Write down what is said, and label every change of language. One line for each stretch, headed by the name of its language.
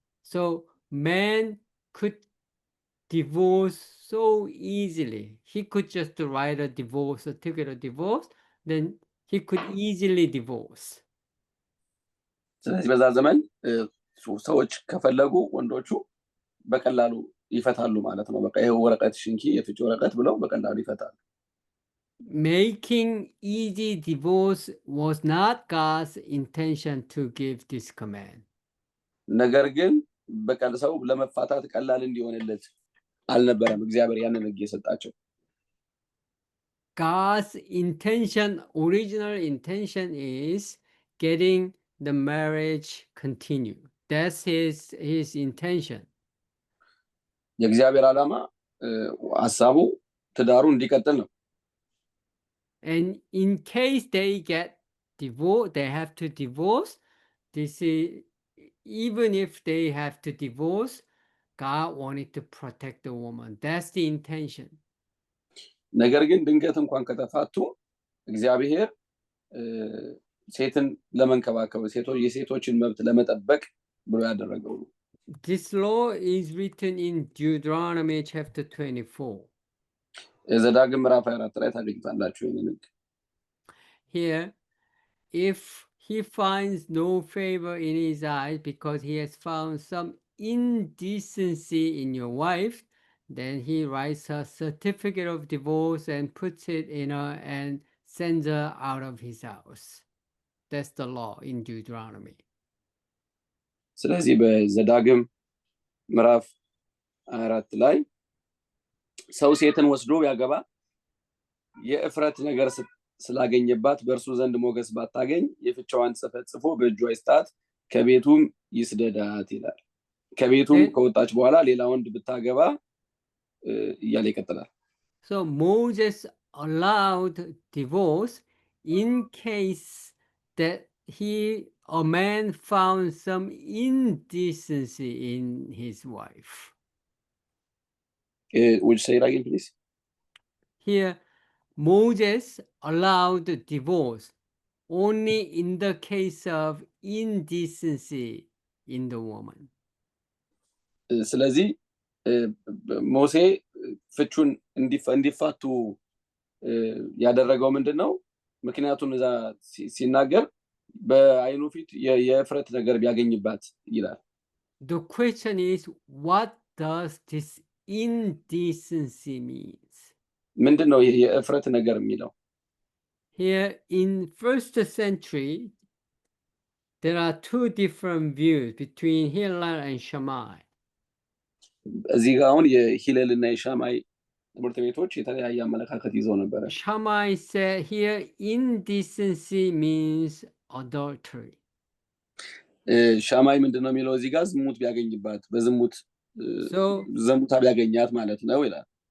English: So man could divorce so easily. He could just write a divorce certificate of divorce, then he could easily divorce.
Amharic: ስለዚህ በዛ ዘመን ሰዎች ከፈለጉ ወንዶቹ በቀላሉ ይፈታሉ ማለት ነው። በቃ ይሄ ወረቀት ሽንኪ የፍቺ ወረቀት ብለው በቀላሉ ይፈታሉ።
English: Making easy divorce was not God's intention to give this command.
Amharic: ነገር ግን በቀል ሰው ለመፋታት ቀላል እንዲሆንለት አልነበረም እግዚአብሔር ያንን ህግ የሰጣቸው።
English: God's intention, original intention, is getting the marriage continue. That's his intention.
Amharic: የእግዚአብሔር ዓላማ ሐሳቡ ትዳሩ እንዲቀጥል ነው።
English: And in case they get divorced, they have to divorce. This is, even if they have to divorce, God wanted to protect the woman. That's the intention.
Amharic: ነገር ግን ድንገት እንኳን ከተፋቱ እግዚአብሔር ሴትን ለመንከባከብ የሴቶችን መብት ለመጠበቅ ብሎ ያደረገው ነው።
English: This law is written in Deuteronomy chapter 24.
Amharic: ዘዳግም ምዕራፍ 24 ላይ ታገኙታላችሁ ይሄንን ህግ።
English: Here, if he finds no favor in his eyes because he has found some indecency in your wife, then he writes a certificate of divorce and puts it in her and sends her out of his house. That's the law in Deuteronomy.
Amharic: ስለዚህ በዘዳግም ምዕራፍ 4 ላይ ሰው ሴትን ወስዶ ያገባ የእፍረት ነገር ስላገኘባት በእርሱ ዘንድ ሞገስ ባታገኝ የፍቻዋን ጽሕፈት ጽፎ በእጇ ይስጣት ከቤቱም ይስደዳት ይላል። ከቤቱም ከወጣች በኋላ ሌላ ወንድ ብታገባ እያለ ይቀጥላል።
English: So Moses allowed divorce in case that a man found some indecency in his wife. Would you say it again, please? Here, Moses allowed divorce only in the case of indecency in the woman.
Amharic: ስለዚህ ሙሴ ፍቹን እንዲፋቱ ያደረገው ምንድነው? ምክንያቱም እዛ ሲናገር በአይኑ ፊት የእፍረት ነገር ቢያገኝባት ይላል።
English: The question is, what does this indecency means?
Amharic: ምንድነው ይሄ የእፍረት ነገር የሚለው?
English: Here in first century, there are two different views between Hillel and Shammai.
Amharic: እዚህ ጋር አሁን የሂለል እና የሻማይ ትምህርት ቤቶች የተለያየ አመለካከት ይዘው ነበር።
English: Shammai said here indecency means adultery.
Amharic: ሻማይ ምንድነው የሚለው እዚህ ጋር ዝሙት ቢያገኝባት በዝሙት ዝሙታ ቢያገኛት ማለት ነው ይላል።